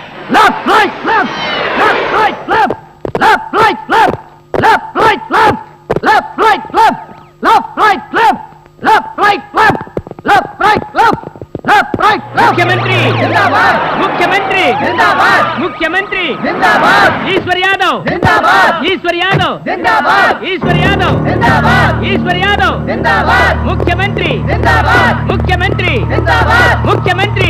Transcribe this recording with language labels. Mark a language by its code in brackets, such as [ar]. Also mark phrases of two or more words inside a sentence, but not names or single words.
[en] left, right, left, left, right, left, left, right, left, left, right, left, left, right, left, left, right, left, left, right, left, left, right, left, left, right, left. [hi] मुख्यमंत्री जिंदाबाद, मुख्यमंत्री जिंदाबाद, मुख्यमंत्री जिंदाबाद, ईश्वर यादव जिंदाबाद, ईश्वर यादव जिंदाबाद, ईश्वर यादव जिंदाबाद, ईश्वर यादव जिंदाबाद, मुख्यमंत्री जिंदाबाद, मुख्यमंत्री जिंदाबाद, मुख्यमंत्री